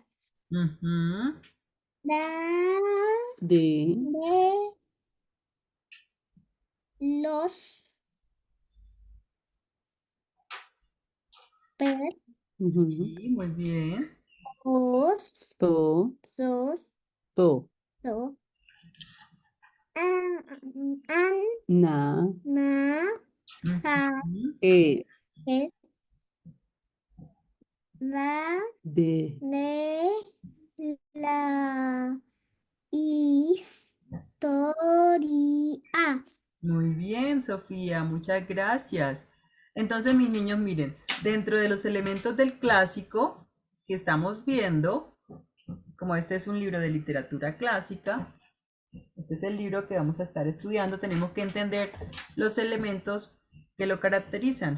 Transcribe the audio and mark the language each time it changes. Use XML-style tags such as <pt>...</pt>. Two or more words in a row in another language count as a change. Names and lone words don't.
<es>ujú. Da, De. de, los, per, Ujú. Sí, muy bien. os, To. sos, To. so, an, Na. na, ja, Ujú. E. es, la, De. de, la, historia. Muy bien, Sofía, muchas gracias. Entonces, mis niños, miren, dentro de los elementos del clásico que estamos viendo, como este es un libro de literatura clásica, este es el libro que vamos a estar estudiando, tenemos que entender los elementos que lo caracterizan.</es>